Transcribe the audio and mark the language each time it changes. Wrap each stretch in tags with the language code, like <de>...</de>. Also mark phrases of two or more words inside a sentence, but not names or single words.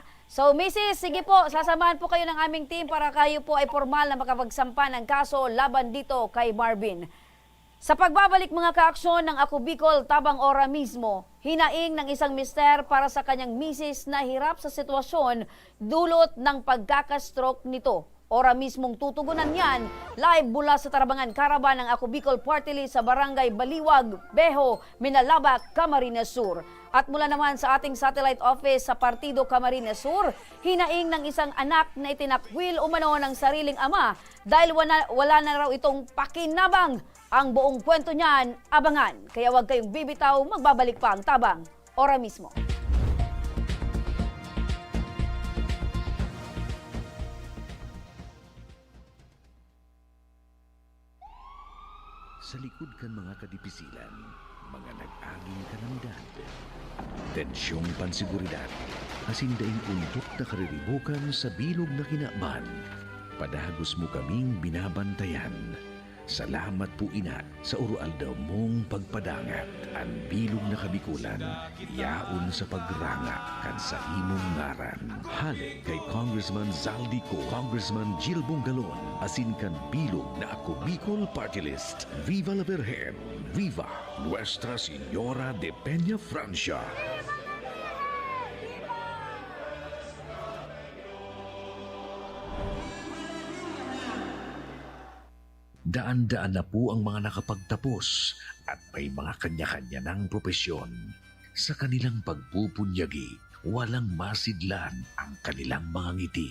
<tl>So, Mrs., sige po, sasamahan po kayo ng aming team para kayo po ay formal na makapagsampa ng kaso laban dito kay Marvin. Sa pagbabalik mga kaaksyon ng Ako Bicol tabang ora mismo, hinaing ng isang mister para sa kanyang misis na hirap sa sitwasyon dulot ng pagkakastroke nito. Ora mismong tutugunan yan, live mula sa Tarabangan Caravan ng Ako Bicol Party List sa Barangay Baliwag, Beho, Minalaba, Camarines Sur. At mula naman sa ating satellite office sa Partido Camarines Sur, hinaing ng isang anak na itinakwil umano ng sariling ama dahil wala na raw itong pakinabang. Ang buong kwento niyan, abangan. Kaya huwag kayong bibitaw, magbabalik pa ang tabang. Ora mismo.</tl> <bik>Sa likod kan mga kadipisilan, mga nag-aging kalamidad, tensyong pansiguridad, hasindaing untok na kariribukan sa bilog na kinaaman, padagos mo kaming binabantayan. Salamat po ina sa urualdaw mong pagpadangat, ang bilog na kabikulan, yaon sa pagranga kan sa imong ngaran. Halik kay Congressman Zaldico, Congressman Jill Bungalon, asin kan bilog na Ako Bicol Party List.</bik> <es>Viva la Virgen! Viva Nuestra Señora de Peña Francia!</es> <tl>Daan-daan na po ang mga nakapagtapos at may mga kanya-kanya ng propesyon. Sa kanilang pagpupunyagi, walang masidlan ang kanilang mga ngiti.</tl>